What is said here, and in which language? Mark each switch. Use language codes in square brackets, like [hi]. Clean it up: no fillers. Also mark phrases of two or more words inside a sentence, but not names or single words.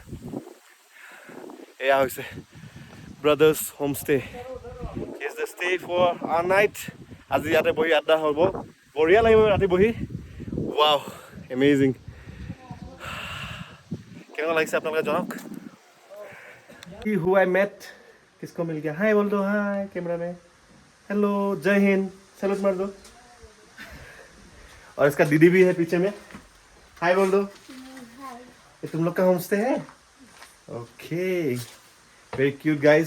[as] এয়া হৈছে ব্ৰাদাৰ্ছ হোমষ্টে। [en] is the stay for a night. [as] আজি ইয়াতে বহি আড্ডা হ'ব, বঢ়িয়া লাগিব ৰাতি বহি। [en] wow, amazing. [as] কেনেকুৱা লাগিছে আপোনালোকে জনাওক। [en] who I met [hi] किसको मिल गया, हाय बोल दो, हाय कैमरा में, हेलो, जय हिंद, सैल्यूट मार दो। और इसका दीदी भी है पीछे में, हाय बोल दो। ये तुम लोग का होमस्टे है? ओके, [en] very cute guys.